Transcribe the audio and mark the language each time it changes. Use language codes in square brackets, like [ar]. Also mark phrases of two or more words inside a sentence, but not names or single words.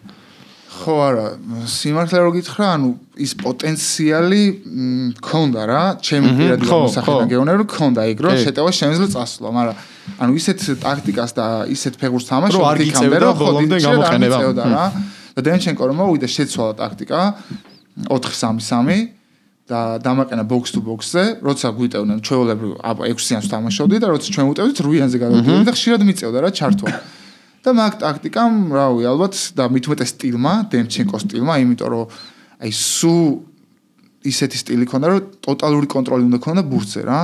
[ka] ხო არა, სიმართლე რო გითხრა, ანუ ის პოტენციალი მქონდა რა, ჩემი პირადი მოსახედიდან გეუბნები, რომ მქონდა ეგ, რომ შეტევა შემიძლია წასვლა, მაგრამ ანუ ისეთ ტაქტიკას და ისეთ ფეხბურთს თამაშობდი იქამდე, რომ ბოლომდე გამოყენება რა. და დემჩენკო რომ მოვიდა, შეცვალა ტაქტიკა 4-3-3 და დამაყენა [en] box to box- [ka] ზე, როცა გვიტევდნენ ჩვეულებრივ 6-იანს თამაშობდი და როცა ჩვენ ვუტევდით 8-იანზე გადავდივარდი და ხშირად მიწევდა რა ჩართვა. და მაგ ტაქტიკამ, რავი, ალბათ და მithumetes სტილმა, დემჩენკოს სტილმა, იმიტომ რომ აი სულ ისეთი სტილი ქონდა, რომ ტოტალური კონტროლი უნდა ქონდა ბურთზე რა.